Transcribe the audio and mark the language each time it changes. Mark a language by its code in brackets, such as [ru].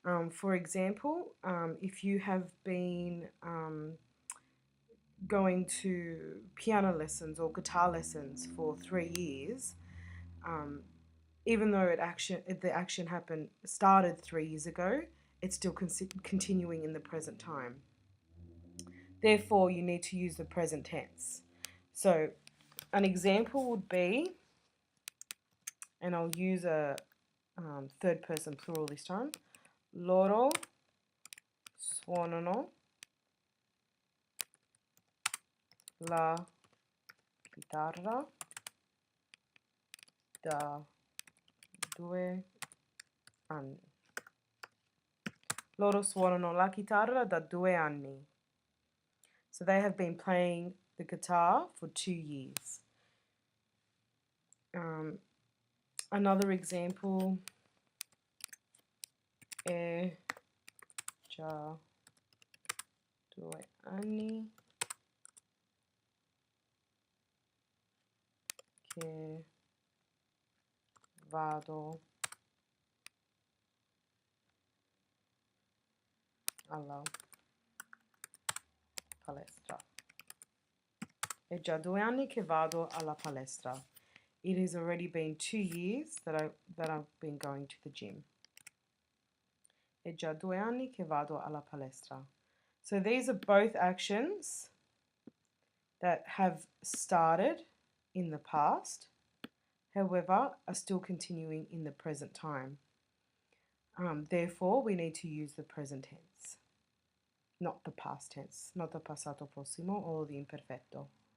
[en] For example, if you have been going to piano lessons or guitar lessons for 3 years, um, even though the action started 3 years ago, it's still continuing in the present time. Therefore, you need to use the present tense. So, an example would be, and I'll use a third person plural this time. [it] Loro suonano la chitarra da 2 anni. Loro suonano la chitarra da 2 anni. [en] So they have been playing the guitar for 2 years. Another example, [it] è già 2 anni che vado alla palestra. È già 2 anni che vado alla palestra. [en] It has already been 2 years that I've been going to the gym. [it] È già 2 anni che vado alla palestra. [en] So these are both actions that have started in the past, however, are still continuing in the present time. Therefore, we need to use the present tense, not the past tense, not the passato prossimo or the imperfetto.